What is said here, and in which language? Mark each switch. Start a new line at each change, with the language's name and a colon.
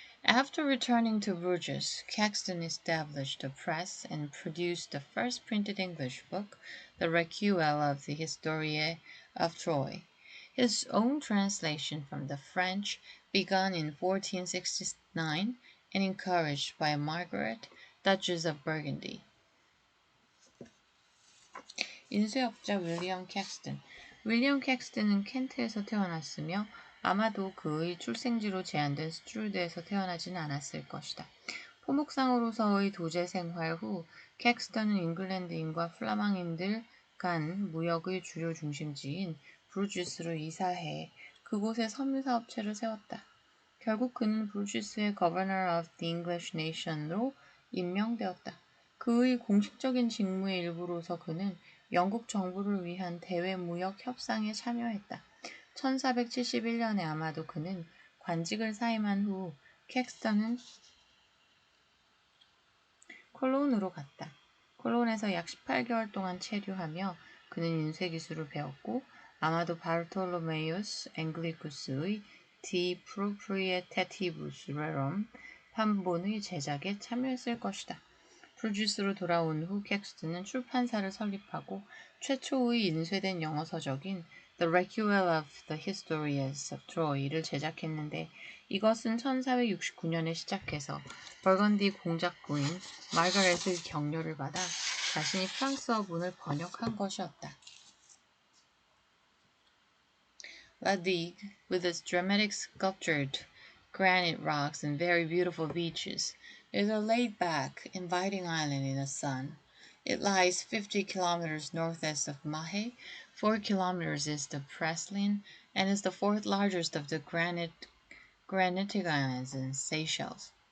English: After returning to Bruges, Caxton established a press and produced the first printed English book, the Recueil of the Historie of Troy. His own translation from the French, begun in 1469 and encouraged by Margaret, Duchess of Burgundy.
Korean: 인쇄업자 윌리엄 캡스턴. 윌리엄 캡스턴은 켄트에서 태어났으며 아마도 그의 출생지로 제한된 스트루드에서 태어나지는 않았을 것이다. 포목상으로서의 도제 생활 후 캡스턴은 잉글랜드인과 플라망인들 간 무역의 주요 중심지인 브루지스로 이사해 그곳에 섬유사업체를 세웠다. 결국 그는 브루지스의 Governor of the English Nation으로 임명되었다. 그의 공식적인 직무의 일부로서 그는 영국 정부를 위한 대외 무역 협상에 참여했다. 1471년에 아마도 그는 관직을 사임한 후 캡스턴은 콜론으로 갔다. 콜론에서 약 18개월 동안 체류하며 그는 인쇄기술을 배웠고 아마도 바르톨로메우스 앵글리쿠스의 De Proprietatibus Rerum 판본의 제작에 참여했을 것이다. 브루지스로 돌아온 후 캡스턴은 출판사를 설립하고 최초의 인쇄된 영어 서적인 The Recueil of the Histories of Troy를 제작했는데 이것은 1469년에 시작해서 벌건디 공작부인 마거렛의 격려를 받아 자신이 프랑스어문을 번역한 것이었다.
English: La Digue, with its dramatic sculptured granite rocks and very beautiful beaches, is a laid-back, inviting island in the sun. It lies 50 kilometers northeast of Mahe, 4 kilometers east of Praslin and is the fourth largest of the granitic islands in Seychelles.